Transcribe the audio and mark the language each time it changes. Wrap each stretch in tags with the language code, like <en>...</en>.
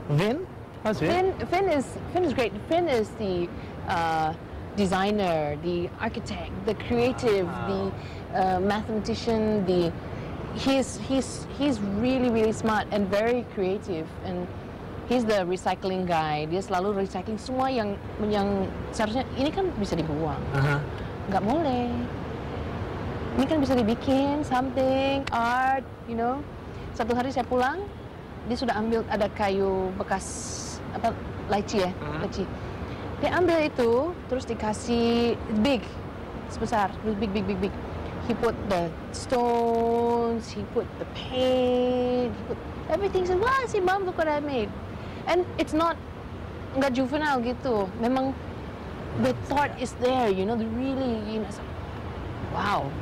<en>Vin? How's Vin? Finn is great. Finn is the designer, the architect, the creative, the mathematician. He's really smart and very creative and. He's the recycling guy.</en> <id>Dia selalu recycling semua yang seharusnya ini kan bisa dibuang. Nggak boleh. Ini kan bisa dibikin</id> <en>something art, you know.</en> <id>Satu hari saya pulang, dia sudah ambil ada kayu bekas lychee ya, lychee. Dia ambil itu, terus dikasih big, sebesar, big.</id> <en>He put the stones, he put the paint, he put everything. Said, "Wah, see, Mom, look what I made." And it's nggak juvenile gitu. Memang the thought is there, you know, really, you know, wow.</en>